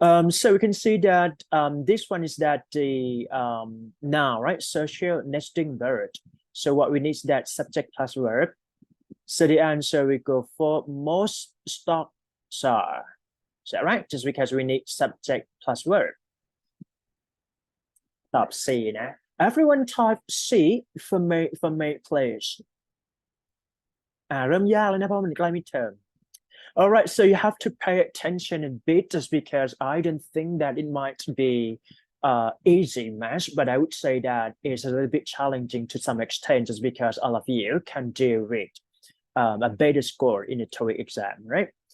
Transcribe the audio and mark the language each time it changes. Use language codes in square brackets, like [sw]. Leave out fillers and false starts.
[en] So we can see that this one is that the noun, right? Social nesting bird. So what we need is that subject plus verb. So the answer we go for most stocks are. Is that right? Just because we need subject plus verb. [th] ตอบ C นะ [en] Everyone type C for me please [th] เริ่มยากแล้วนะเพราะมันใกล้ midterm. [en] All right, so you have to pay attention a bit just because I don't think that it might be easy math, but I would say that it's a little bit challenging to some extent just because all of you can deal with a better score in the TOEIC exam, right?